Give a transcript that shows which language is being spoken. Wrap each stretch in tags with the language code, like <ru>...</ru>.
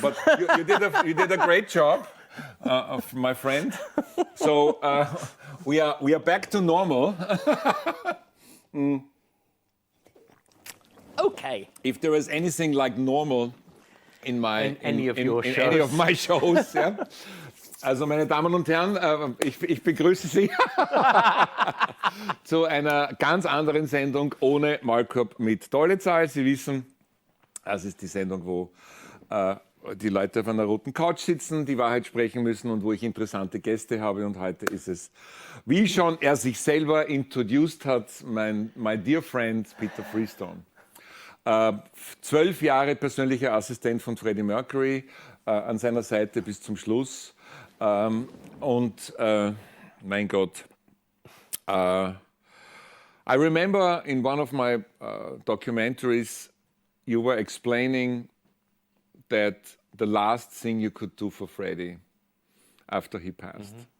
<en>But you did a great job, of my friend. So we are back to normal. Okay. If there is anything like normal in any of your in shows. any of my shows, ja.</en> <de>Also, meine Damen und Herren, ich begrüße Sie zu einer ganz anderen Sendung ohne Maulkorb mit DOLEZAL. Sie wissen, das ist die Sendung, wo die Leute auf einer roten Couch sitzen, die Wahrheit sprechen müssen und wo ich interessante Gäste habe. Und heute ist es, wie schon er sich selber introduced hat,</de> <en>my dear friend</en> <de>Peter Freestone. 12 Jahre persönlicher Assistent von Freddie Mercury, an seiner Seite bis zum Schluss. Und mein Gott,</de> <en>I remember in one of my documentaries, you were explaining that the last thing you could do for Freddie after he passed.</en>